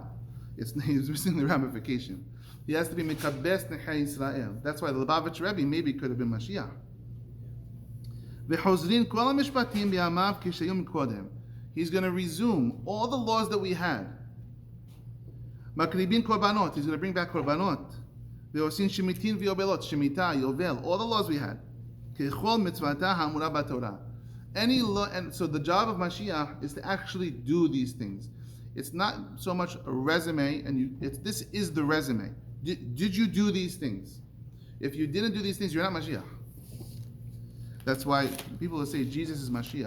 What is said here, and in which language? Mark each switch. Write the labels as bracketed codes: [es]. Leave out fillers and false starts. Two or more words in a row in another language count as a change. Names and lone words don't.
[en] He's missing the ramification. He has to be [he] מקבץ נדחי ישראל. [en] That's why the Lubavitch Rebbe maybe could have been Mashiach. He's going to resume all the laws that we had. [he] מקריבין קרבנות, [en] he's going to bring back korbanot. [he] ועושין שמיטין ויובלות, שמיטה, יובל, [en] all the laws we had. [he] ככל מצוותה האמורה בתורה. [en] Any law, and so the job of Mashiach is to actually do these things. It's not so much a resume, and this is the resume. Did you do these things? If you didn't do these things, you're not Mashiach. That's why people will say Jesus is Mashiach.